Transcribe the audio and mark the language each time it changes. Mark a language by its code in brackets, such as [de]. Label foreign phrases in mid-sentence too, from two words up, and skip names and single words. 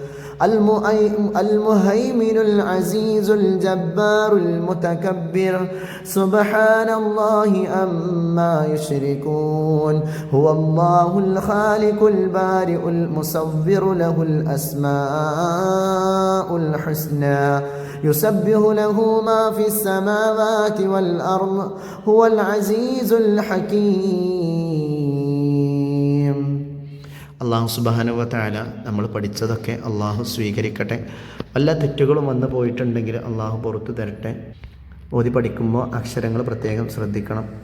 [ar] المهيمن العزيز الجبار المتكبر سبحان الله عما يشركون هو الله الخالق البارئ المصور له الأسماء الحسنى يسبح له ما في السماوات والأرض هو العزيز الحكيم. الله سبحانه وتعالى [ml] നമ്മൾ പഠിച്ചതൊക്കെ അള്ളാഹു സ്വീകരിക്കട്ടെ. വല്ല തെറ്റുകളും വന്നു പോയിട്ടുണ്ടെങ്കിൽ അള്ളാഹു പുറത്തു തരട്ടെ. ഓതി പഠിക്കുമ്പോൾ അക്ഷരങ്ങൾ പ്രത്യേകം ശ്രദ്ധിക്കണം.